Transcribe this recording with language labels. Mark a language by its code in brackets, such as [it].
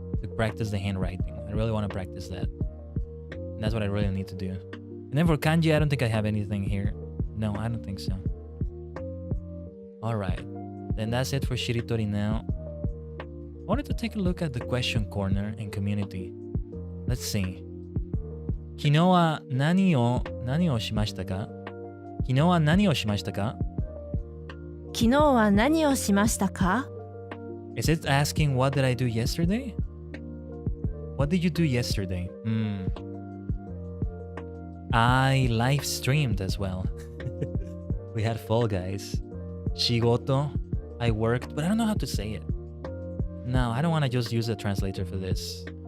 [en] To practice the handwriting. I really want to practice that. And that's what I really need to do. And then for kanji, I don't think I have anything here. No, I don't think so. Alright. Then that's it for Shiritori now. I wanted to take a look at the question corner in community. Let's see. [ja] 昨日は何をしましたか？昨日は何をしましたか？昨日は何をしましたか？ [en] Is it asking what did I do yesterday? What did you do yesterday? I live streamed as well. We had Fall Guys. 仕事 I worked, but I don't know how to say it. No, I don't want to just use a translator for this.